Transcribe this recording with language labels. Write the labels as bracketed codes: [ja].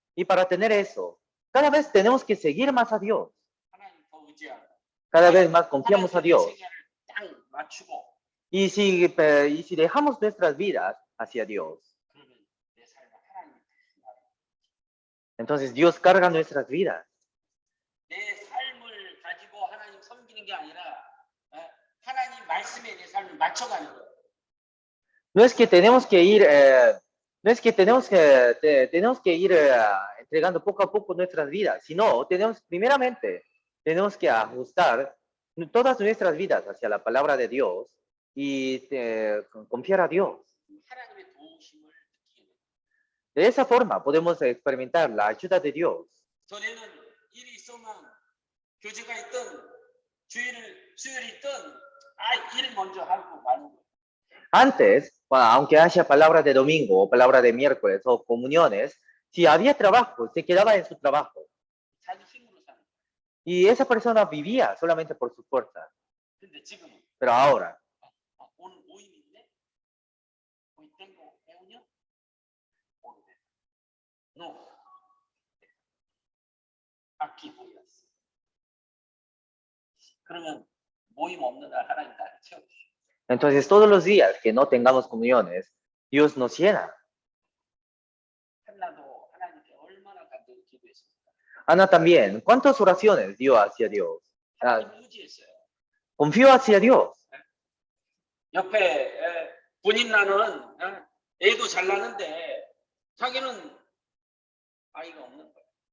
[es] Y para tener eso, cada vez tenemos que seguir más a Dios. [ko] 하나님 더 의지하고. [es] Cada vez más confiamos a [ko] 하나님의 [es] Dios. [ko] 생애를 딱 맞추고. [es] Y si dejamos nuestras vidas hacia Dios, [ko] 그러면 내 삶을 하나님 [es] entonces Dios carga nuestras vidas. [ko] 내 삶을 가지고 하나님 섬기는 게 아니라 하나님 말씀에 내 삶을 맞춰가는 거예요. [es] No es que tenemos que ir, no es que tenemos que ir entregando poco a poco nuestras vidas, sino primeramente tenemos que ajustar todas nuestras vidas hacia la palabra de Dios y confiar a Dios. [ko] 하나님의 도우심을 느끼게 돼요. [es] De esa forma podemos experimentar la ayuda de Dios. [ko] 전에는 일이 있으면 교제가 있든 수요일이 있든 일을 먼저 하고 가는 거예요. [es] Antes, aunque haya palabra de domingo o palabra de miércoles o comuniones, si había trabajo, se quedaba en su trabajo. [ko] 자기 힘으로 사는 거예요. [es] Y esa persona vivía solamente por su fuerza. [ko] 근데 지금은 [es] Pero ahora, [ko] 오늘 모임인데 모임 땡고 배우냐? 오늘 no. 악기 모였어. 그러면 모임 없는 날 하나님 나를 채워주시오. [es] entonces todos los días que no tengamos comuniones, Dios nos llena. [ko] 한나도 하나님께 얼마나 간절히 기도했습니까? [es] Ana también, ¿cuántas oraciones dio hacia Dios? [ko] 하나님 의지했어요. [es] Confió hacia Dios. [ko] 옆에 본인 나는 애도 잘 나는데 자기는 아이가 없는 거예요.